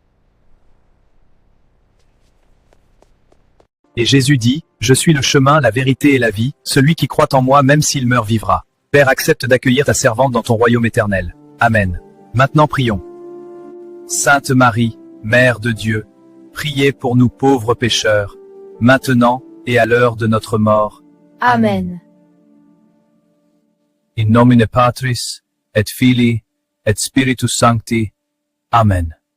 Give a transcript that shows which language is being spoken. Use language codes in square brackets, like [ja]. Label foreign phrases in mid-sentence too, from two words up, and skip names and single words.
[fr] Et Jésus dit, je suis le chemin, la vérité et la vie, celui qui croit en moi même s'il meurt vivra. Père, accepte d'accueillir ta servante dans ton royaume éternel. Amen. Maintenant prions. Sainte Marie, Mère de Dieu, priez pour nous pauvres pécheurs, maintenant et à l'heure de notre mort. Amen. [la] In nomine Patris, et Filii, et Spiritus Sancti. [fr] Amen.